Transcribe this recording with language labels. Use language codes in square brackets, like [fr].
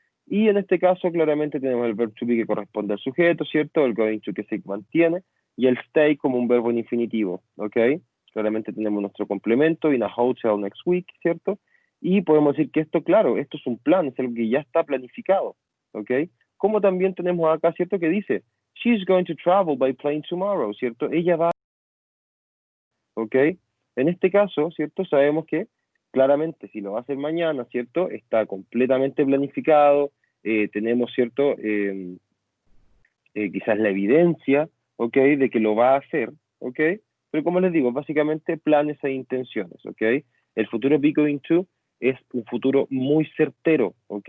[es] Y en este caso, claramente tenemos el [en] verb to be [es] que corresponde al sujeto, ¿cierto? El going to que se mantiene, y el stay como un verbo en infinitivo, ¿ok? Claramente tenemos nuestro complemento, [en] in a hotel next week, [es] ¿cierto? Y podemos decir que esto, claro, esto es un plan, es algo que ya está planificado, ¿ok? Como también tenemos acá, ¿cierto? Que dice, [en] she's going to travel by plane tomorrow, [es] ¿cierto? Ella va, ¿ok? En este caso, ¿cierto? Sabemos que claramente si lo va a hacer mañana, ¿cierto? Está completamente planificado, tenemos, ¿cierto? Quizás la evidencia, ¿ok? De que lo va a hacer, ¿ok? Pero como les digo, básicamente planes e intenciones, ¿ok? El futuro be going to es un futuro muy certero, ¿ok?